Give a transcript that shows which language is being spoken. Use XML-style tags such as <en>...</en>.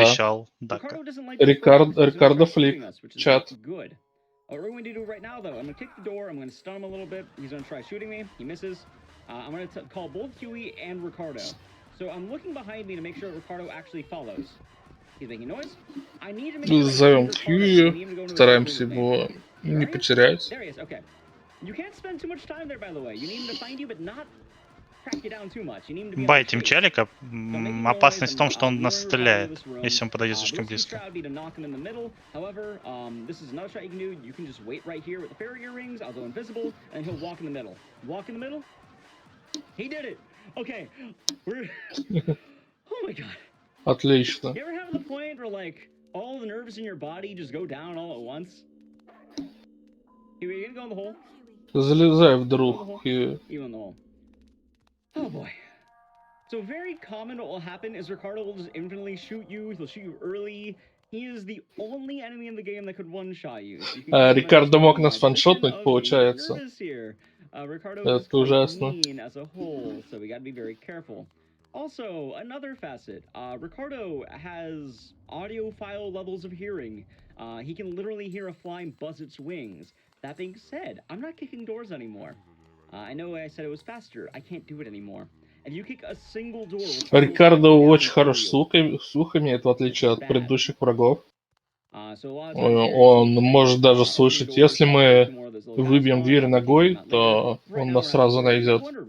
<ru>Обещал. Дака. Рикардо Флик, чат.</ru> <en>Good. What we're going to do right now, though, I'm going to kick the door, I'm going to stun him a little bit. He's going to try shooting me. He misses. I'm going to call both Huey and Ricardo. So I'm looking behind me to make sure Ricardo actually follows. He's making noise. I need to make sure</en> <ru>Зовем Хьюи, стараемся его не потерять.</ru> <en>There he is, okay. You can't spend too much time there, by the way. You need him to find you, but not track you down too much. You need him to be</en> <ru>Байтим челика. Опасность в том, что он нас стреляет, если он подойдет слишком близко.</ru> <en>However, this is another shot you can do. You can just wait right here with the farrier rings. I'll go invisible, and he'll walk in the middle. Walk in the middle. He did it. Okay, we're. Oh my god.</en> <ru>Отлично.</ru> <en>You ever have the point where like all the nerves in your body just go down all at once? Here, you gonna go in the hole?</en> <ru>Залезай в друг, Хьюи.</ru> <en>You in the hole. Oh boy. So very common what will happen is Ricardo will just infinitely shoot you, he'll shoot you early. He is the only enemy in the game that could one-shot you. So</en> <ru>Рикардо мог нас фаншотнуть, получается. Это ужасно.</ru> <en>As a whole, so we gotta be very careful. Also, another facet, Ricardo has audiophile levels of hearing. He can literally hear a flying buzz its wings. That being said, I'm not kicking doors anymore. I know I said it was faster. I can't do it anymore. If you kick a single door...</en> <ru>Рикардо очень хорош слух имеет, в отличие от предыдущих врагов. Он может даже слышать, если мы выбьем дверь ногой, то он нас сразу найдет.</ru>